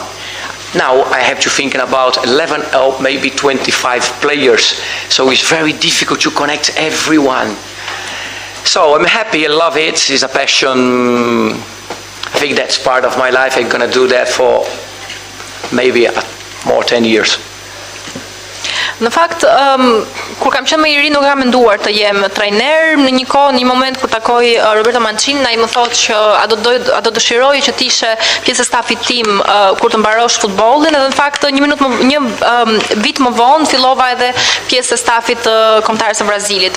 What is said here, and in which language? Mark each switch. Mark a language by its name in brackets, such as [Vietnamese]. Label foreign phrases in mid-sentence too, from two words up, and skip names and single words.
[English] Now I have to think about 11 or maybe 25 players, so it's very difficult to connect everyone. So I'm happy, I love it, it's a passion. I think that's part of my life. I'm going to do that for maybe more 10 years. [Albanian] Në fakt, kur kam qenë më i ri nuk kam menduar të jem trajner. Në një kohë, një moment kur takoj Roberto Mancini, ai më thotë që a do dëshiroj që të ishe pjesë e stafit tim kur të mbarosh futbollin, edhe në fakt një vit më vonë fillova edhe pjesë e stafit të kombëtarës së Brazilit.